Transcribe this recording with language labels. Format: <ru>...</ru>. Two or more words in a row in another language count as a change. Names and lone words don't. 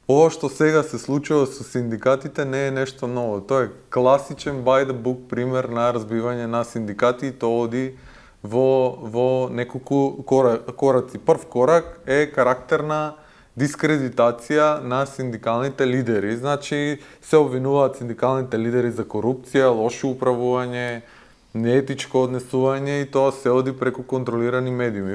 <mk>ова што сега се случува со синдикатите не е нешто ново. Тоа е класичен</mk> <en>by the book</en> <mk>пример на разбивање на синдикати и тоа оди во неколку кораци. Прв корак е карактерна дискредитација на синдикалните лидери. Значи, се обвинуваат синдикалните лидери за корупција, лошо управување, неетичко однесување и тоа се оди преку контролирани медиуми.</mk>